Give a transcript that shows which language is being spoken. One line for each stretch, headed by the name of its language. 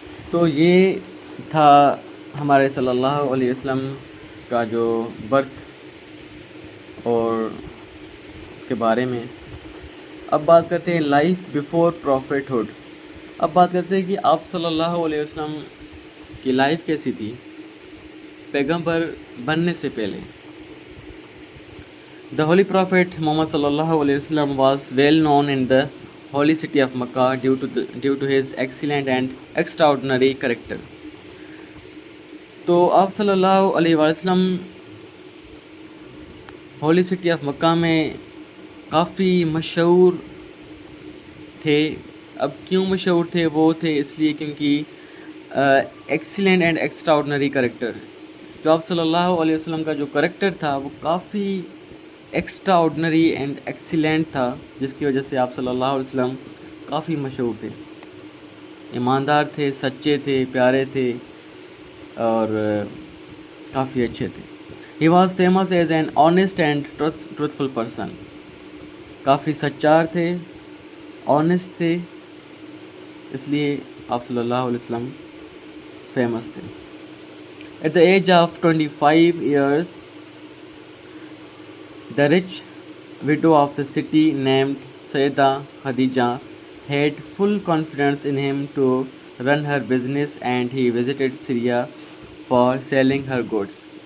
Urdu: تو یہ تھا ہمارے صلی اللہ علیہ وسلم کا جو برتھ اور اس کے بارے میں. اب بات کرتے ہیں
English: Life before prophethood.
Urdu: اب بات کرتے ہیں کہ آپ صلی اللہ علیہ وسلم کی لائف کیسی تھی پیغمبر بننے سے پہلے.
English: The Holy Prophet Muhammad sallallahu alaihi wasallam was well known in the holy city of Makkah due to his excellent and extraordinary character.
Urdu: تو آپ صلی اللہ علیہ وسلم ہولی سٹی آف مکہ میں کافی مشہور تھے. اب کیوں مشہور تھے؟ وہ تھے اس لیے کیونکہ
English: Excellent and extraordinary character.
Urdu: جو آپ صلی اللہ علیہ وسلم کا جو کریکٹر تھا وہ کافی
English: extraordinary and excellent
Urdu: تھا، جس کی وجہ سے آپ صلی اللہ علیہ وسلم کافی مشہور تھے. ایماندار تھے، سچے تھے، پیارے تھے اور کافی اچھے تھے.
English: He was famous as an honest and truthful person.
Urdu: کافی سچار تھے، آنیسٹ تھے، اس لیے آپ صلی اللہ علیہ وسلم فیمس تھے.
English: At the age of 25 years, the rich widow of the city named Sayyidah Khadija had full confidence in him to run her business, and he visited Syria for selling her goods.